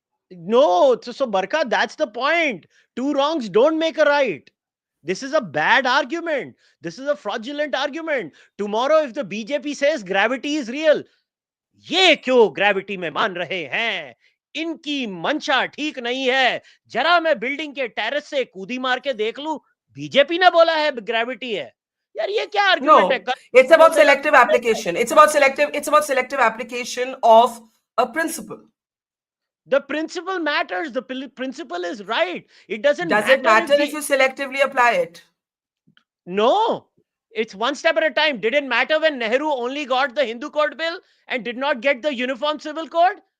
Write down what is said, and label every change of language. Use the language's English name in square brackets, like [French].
[English] No, so Barkha, that's the point. Two wrongs don't make a right. This is a bad argument. This is a fraudulent argument. Tomorrow, if the BJP says gravity is real, [Hindi] ये क्यों gravity में मान रहे हैं? इनकी मंशा ठीक नहीं है. जरा मैं बिल्डिंग के टेरेस से कूदी मार के देख लूं, बीजेपी ने बोला है gravity है. यार ये क्या argument है? [English] It's about selective application. It's about selective application of a principle. The principle matters. The principle is right. It doesn't matter. Does it matter if you selectively apply it? No. It's one step at a time. Did it matter when Nehru only got the Hindu Code Bill and did not get the Uniform Civil Code?